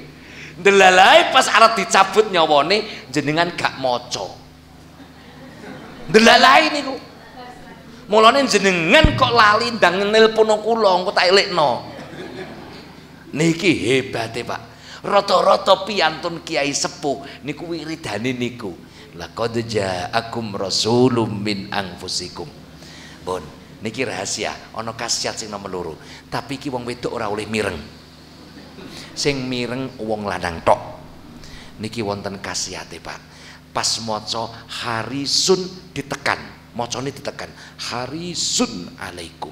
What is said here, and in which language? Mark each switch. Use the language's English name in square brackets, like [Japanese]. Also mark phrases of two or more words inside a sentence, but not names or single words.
[Javanese] Ndelalai pas arep dicabut nyawane jenengan gak maca. Ndelalai niku. Mulane jenengan kok lali ndang nelpon kula engko tak elekno. Niki hebate, Pak. Rata-rata piyantun kiai sepuh niku wiridane niku. [Arabic] Laqad ja'akum rasulun min anfusikum. [Javanese] Pun niki rahasia, ana khasiat sing nomor 2. Tapi iki wong wedok ora oleh mireng. Sing mireng wong lanang tok. Niki wonten khasiate, Pak. Pas maca harisun ditekan, macane ditekan [Arabic] harisun alaikum.